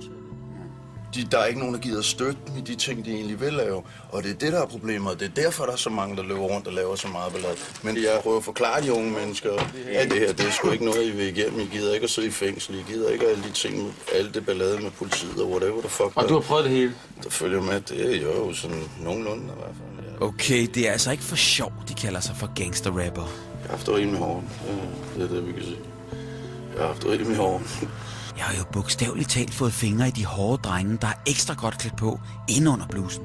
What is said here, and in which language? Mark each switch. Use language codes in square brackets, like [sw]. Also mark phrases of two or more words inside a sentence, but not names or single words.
[da] Der er ikke nogen, der gider støtte dem i de ting, de egentlig vil lave. Og det er det, der er problemet. Det er derfor, der er så mange, der løber rundt og laver så meget ballade. Men jeg prøver at forklare de unge mennesker, at det her, det er sgu ikke noget, I vil igennem. I gider ikke at sidde i fængsel. I gider ikke alle de ting, alle det ballade med politiet og [en] whatever the fuck. [da] Og du har prøvet det hele? Der følger med, det er jo sådan nogenlunde i hvert fald. Ja. Okay, det er altså ikke for sjov, de kalder sig for gangsterrapper. Jeg har haft det rimelig hårdt. Det er det, vi kan sige. Jeg har haft det rimelig hårdt. Jeg har jo bogstaveligt talt fået fingre i de hårde drenge, der er ekstra godt klædt på inde under blusen.